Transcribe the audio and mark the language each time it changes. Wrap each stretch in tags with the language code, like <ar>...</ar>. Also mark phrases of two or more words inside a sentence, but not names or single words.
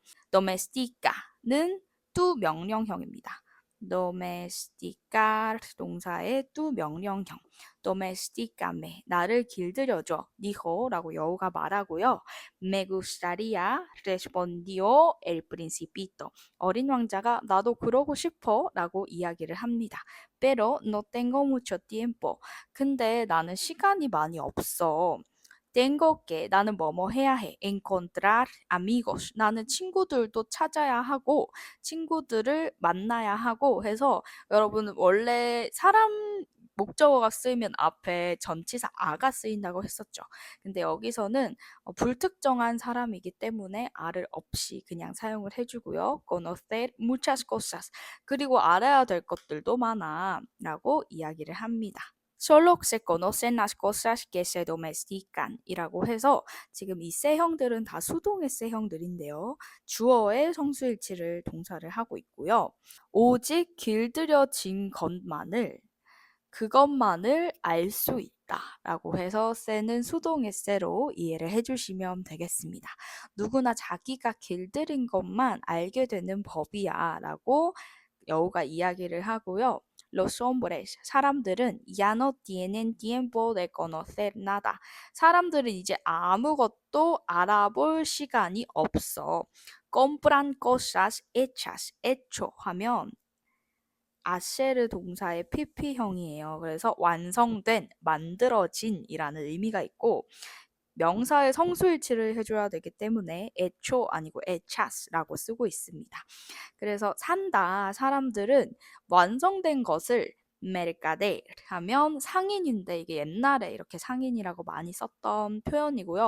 <ko>domestica는 또 명령형입니다. domesticar 동사의 또 명령형 domesticame 나를 길들여줘 dijo라고 여우가 말하고요.</ko> <es>me gustaría respondió el principito</es> <ko>어린 왕자가 나도 그러고 싶어 라고 이야기를 합니다.</ko> <es>pero no tengo mucho tiempo</es> <ko>근데 나는 시간이 많이 없어.</ko> <es>tengo que</es> <ko>나는 뭐뭐 해야 해.</ko> <es>encontrar amigos</es> <ko>나는 친구들도 찾아야 하고 친구들을 만나야 하고 해서 여러분 원래 사람 목적어가 쓰이면 앞에 전치사 아가 쓰인다고 했었죠. 근데 여기서는 불특정한 사람이기 때문에 아를 없이 그냥 사용을 해주고요.</ko> <es>conocer muchas cosas</es> <ko>그리고 알아야 될 것들도 많아 라고 이야기를 합니다.</ko> <es>Solo se conocen las cosas que se domestican</es> <ko>이라고 해서 지금 이 세형들은 다 수동의 세형들인데요. 주어의 성수일치를 동사를 하고 있고요. 오직 길들여진 그것만을 알 수 있다 라고 해서 세는 수동의 세로 이해를 해주시면 되겠습니다. 누구나 자기가 길들인 것만 알게 되는 법이야 라고 여우가 이야기를 하고요.</ko> <es>Los hombres, 사람들은 ya no tienen tiempo de conocer nada.</es> <ko>사람들은 이제 아무것도 알아볼 시간이 없어.</ko> <es>compran cosas hechas, hecho</es> <ko>하면 아셰르 동사의 PP형이에요. 그래서 완성된, 만들어진이라는 의미가 있고 명사의 성수일치를 해줘야 되기 때문에 에초 아니고 에차스라고 쓰고 있습니다. 그래서 산다 사람들은 완성된 것을 메르카데 하면 상인인데 이게 옛날에 이렇게 상인이라고 많이 썼던 표현이고요.</ko>